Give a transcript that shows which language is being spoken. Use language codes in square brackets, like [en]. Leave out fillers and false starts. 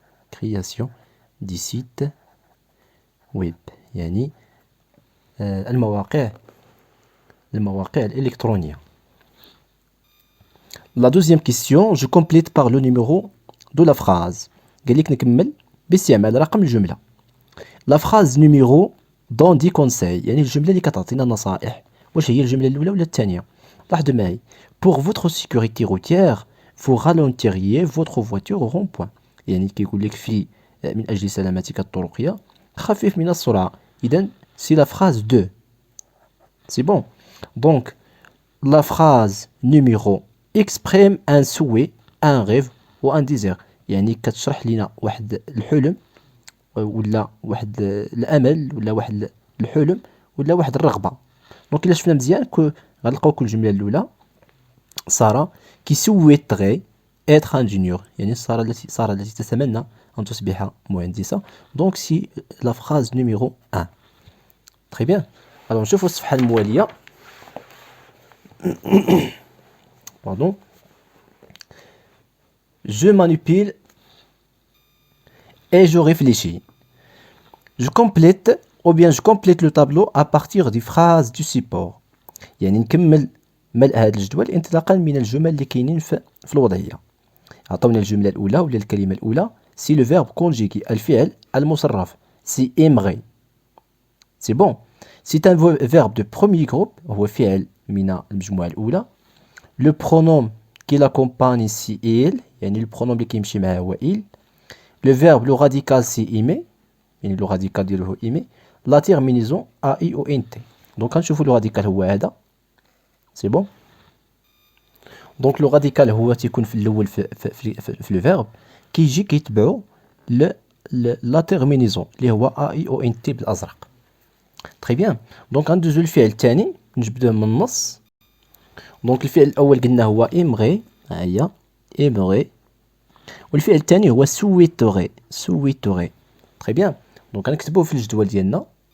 [fr] Création des sites web [ar] المواقع الإلكترونية. [fr] La deuxième question, je complète par le numéro de la phrase. [ar] قال لك نكمل باستعمال رقم الجملة. [fr] La phrase numéro donne des conseils [ar] الجملة اللي كتعطينا نصائح. واش هي الجملة الأولى ولا الثانية؟ لاحظوا معي. [fr] Pour votre sécurité routière, vous ralentiriez votre voiture au rond-point. [ar] كيقول لك من أجل سلامتك الطرقية خفف من السرعة. [fr] إذن c'est la phrase 2. C'est bon. Donc la phrase numéro exprime un souhait, un rêve ou un désir. [ar] كتشرح لنا واحد الحلم ولا واحد الامل ولا واحد الحلم ولا واحد الرغبه. دونك الا شفنا مزيان غنلقاو كل الجمله الاولى ساره كي سويتغي [fr] être ingénieur [ar] ساره التي تتمنى ان تصبح مهندسه. [fr] دونك سي لا phrase numéro 1. très bien. [ar] alors نشوفوا الصفحه المواليه. [fr] pardon. Je manipule et je réfléchis. Je complète le tableau à partir des phrases du support. [ar] نكمل ملء هذا الجدول انطلاقا من الجمل اللي كاينين في الوضعية. عطونا الجملة الأولى ولا الكلمة الأولى سي لو فيرب كونجيغي الفعل المصرف سي aimerait. [fr] سي بون. C'est un verbe de premier groupe [ar] هو فعل من المجموعة الأولى. [fr] Le pronom qui l'accompagne c'est il le pronom [ar] اللي كيمشي معاه هو [fr] il. Le verbe le radical c'est aimer le radical [ar] ديالو هو [fr] aimer. La terminaison a i o n t. donc [ar] غنشوفوا [fr] le radical [ar] هو هذا. [fr] c'est bon. [ar] donc le radical هو تيكون في الاول في le verbe كيجي كيتبعو [fr] la terminaison [ar] اللي هو a i o n t بالازرق. [fr] très bien. [ar] donc غندوزو للفعل الثاني نجبدوه من النص. دونك الفعل الأول قلنا هو aimerait ها هي aimerait والفعل الثاني هو souhaiterait. [fr] très bien. [ar] دونك غنكتبوه في الجدول ديالنا.